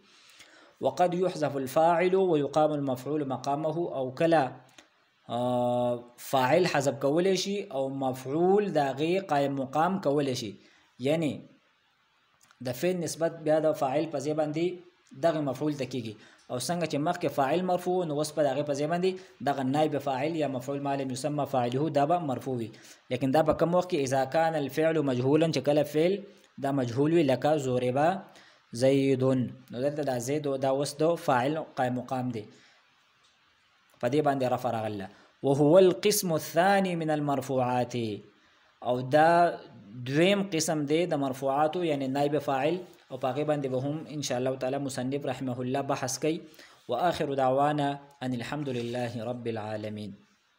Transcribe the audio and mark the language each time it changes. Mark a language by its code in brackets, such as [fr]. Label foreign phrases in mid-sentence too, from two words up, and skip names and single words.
[ar] وقد يحذف الفاعل ويقام المفعول مقامه، [ps] او کله فاعل حذف کولی شي او مفعول د هغې قایم مقام کولی شي، یعنی د فعل نسبت بیا د فاعل په ځای باندې دغه مفعول ته کیږي، او څنګه چې مخکې فاعل مرفوع نو اوس په د هغې په ځای باندې دغه نایب فاعل یا مفعول [ar] ما لم یسمى فاعله [ps] دا به مرفوع وي. لیکن دا په کوم وخت کې [ar] اذا کان الفعل مجهولا، [ps] چې کله فعل دا مجهول وي، لکه [ar] ضرب زید، [ps] نو دلته دا زید دا اوس د فاعل قایم مقام دی، په دې باندې رفع راغله. [ar] وهو القسم الثاني من المرفوعات، [ps] او دا دویم قسم دی د مرفوعاتو، یعنی نائب فاعل، او په هغې باندې به هم [ar] ان شاء الله تعالی [ps] مصنف [ar] رحمه الله [ps] بحث کوي. [ar] واخر دعوانا ان الحمد لله رب العالمين.